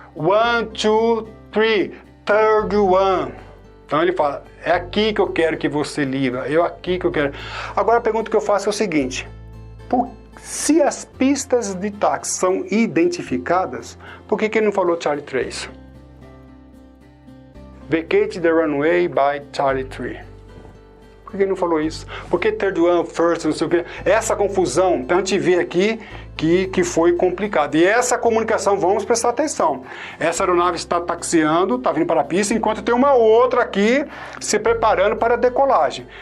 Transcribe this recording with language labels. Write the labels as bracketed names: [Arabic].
[English] 1, 2, 3, third one. [Portuguese] Então ele fala, é aqui que eu quero que você liga, é aqui que eu quero. Agora a pergunta que eu faço é o seguinte, se as pistas de táxi são identificadas, por que ele não falou Charlie 3? [English] Vacate the runway by Charlie 3. [Portuguese] Por que ele não falou isso? Por que third one, first, não sei o quê? Essa confusão, então a gente vê aqui que foi complicado. E essa comunicação, vamos prestar atenção. Essa aeronave está taxiando, está vindo para a pista, enquanto tem uma outra aqui se preparando para a decolagem.